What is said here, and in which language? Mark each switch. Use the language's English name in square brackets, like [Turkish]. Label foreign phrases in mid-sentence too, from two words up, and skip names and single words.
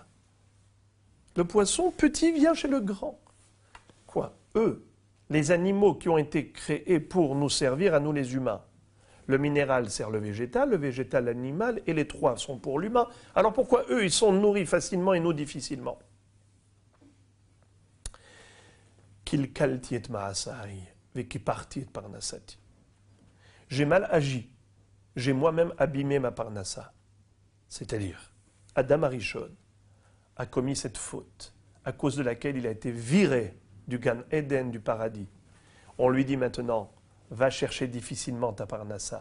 [French] Le poisson petit vient chez le grand. Quoi? Eux, les animaux qui ont été créés pour nous servir à nous les humains. Le minéral sert le végétal l'animal, et les trois sont pour l'humain. Alors pourquoi eux, ils sont nourris facilement et nous difficilement? [Hebrew] קלקלתי את מעשי וקיפחתי את פרנסתי. [French] J'ai mal agi. J'ai moi-même abîmé ma parnassa. C'est-à-dire, Adam Arishon a commis cette faute, à cause de laquelle il a été viré du Gan Eden, du paradis. On lui dit maintenant, va chercher difficilement ta parnassa.